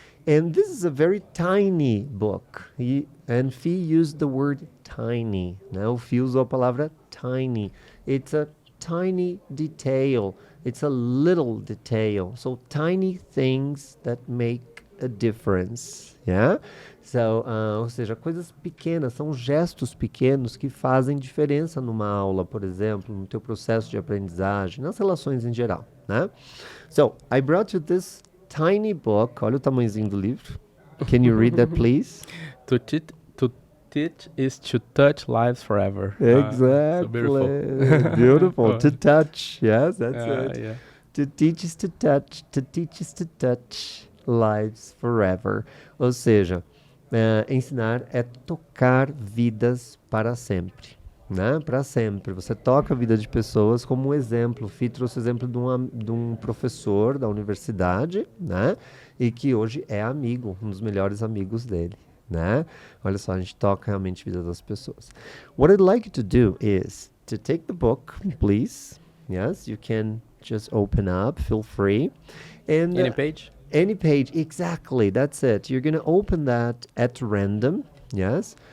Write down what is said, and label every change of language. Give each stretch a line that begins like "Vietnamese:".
English: And this is a very tiny book. And Fih used the word tiny. Now, Fih
Portuguese: usou a palavra
English: tiny. It's a tiny detail. It's a little detail. So, tiny things that make a difference, yeah?
Portuguese: So, ou seja, coisas pequenas, são gestos pequenos que fazem diferença numa aula, por exemplo, no teu processo de aprendizagem, nas relações em geral, né?
English: So, I brought you this tiny book.
Portuguese: Olha o tamanhozinho do livro.
English: Can you read that, please? To teach is to touch lives forever. Exactly. So beautiful. Beautiful. To touch. Yes, that's it. Yeah. To teach is to touch. To teach is to touch lives forever.
Portuguese: Ou seja, ensinar é tocar vidas para sempre, né? Para sempre. Você toca a vida de pessoas como um exemplo. O Fih trouxe o exemplo de um professor da universidade, né? E que hoje é amigo, um dos melhores amigos dele, né? Olha só, a gente toca realmente a vida das pessoas.
English: What I'd like you to do is to take the book, please. Yes, you can just open up, feel free. And Any page? any page, exactly, that's it. You're going to open that at random, yes?